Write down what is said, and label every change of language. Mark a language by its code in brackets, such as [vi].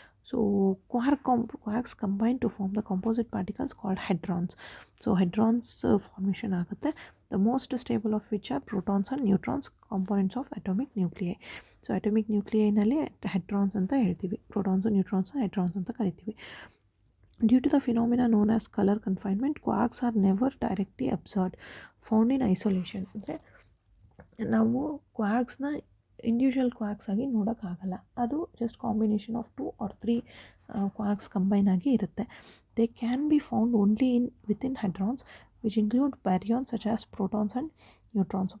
[en] So quarks combine to form the composite particles called hadrons. [kn] So ಹೆಡ್ರಾನ್ಸ್ formation ಆಗುತ್ತೆ. [en] The most stable of which are protons and neutrons components of atomic nuclei. [kn] So atomic ನ್ಯೂಕ್ಲಿಯೈನಲ್ಲಿ ಹೆಡ್ರಾನ್ಸ್ ಅಂತ ಹೇಳ್ತೀವಿ, protons neutrons ಹೆಡ್ರಾನ್ಸ್ ಅಂತ ಕರಿತೀವಿ. [en] Due to the phenomena known as color confinement, quarks are never directly observed, found in isolation. [kn] ಅಂದರೆ ನಾವು ಕ್ವಾರ್ಕ್ಸ್ನ individual ಕ್ವಾರ್ಕ್ಸ್ ಆಗಿ ನೋಡೋಕ್ಕಾಗಲ್ಲ, ಅದು just [en] combination of 2 or 3 quarks [kn] combine ಆಗಿ ಇರುತ್ತೆ. [en] They can be found only within hadrons which include baryons such as protons and neutrons.